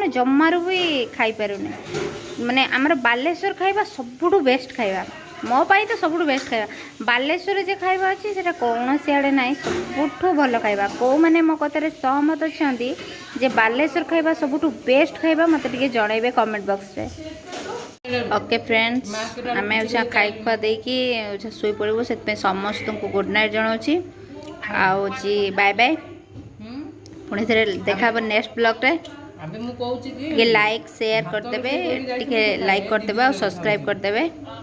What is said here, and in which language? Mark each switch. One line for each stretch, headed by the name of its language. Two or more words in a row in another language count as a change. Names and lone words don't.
Odia: ଜମାରୁ ବି ଖାଇପାରୁନେ ମାନେ ଆମର ବାଲେଶ୍ୱର ଖାଇବା ସବୁଠୁ ବେଷ୍ଟ ଖାଇବା ମୋ ପାଇଁ ତ ସବୁଠୁ ବେଷ୍ଟ ଖାଇବା ବାଲେଶ୍ୱରରେ ଯେ ଖାଇବା ଅଛି ସେଇଟା କୌଣସି ଆଡ଼େ ନାହିଁ ସବୁଠୁ ଭଲ ଖାଇବା କେଉଁମାନେ ମୋ କଥାରେ ସହମତ ଅଛନ୍ତି ଯେ ବାଲେଶ୍ୱର ଖାଇବା ସବୁଠୁ ବେଷ୍ଟ ଖାଇବା ମୋତେ ଟିକେ ଜଣାଇବେ କମେଣ୍ଟ ବକ୍ସରେ
English: okay friends
Odia: ଆମେ ହଉଛି ଖାଇ ଖୁଆ ଦେଇକି ଶୋଇପଡ଼ିବୁ ସେଥିପାଇଁ ସମସ୍ତଙ୍କୁ
English: good night
Odia: ଜଣାଉଛି ଆଉ ହଉଛି
English: bye bye
Odia: ପୁଣି ଥରେ ଦେଖା ହେବ
English: next blogre
Odia: ଏବେ ମୁଁ କହୁଛି କି ଟିକେ
English: like share
Odia: କରିଦେବେ ଟିକେ ଲାଇକ୍ କରିଦେବେ ଆଉ ସବସ୍କ୍ରାଇବ୍ କରିଦେବେ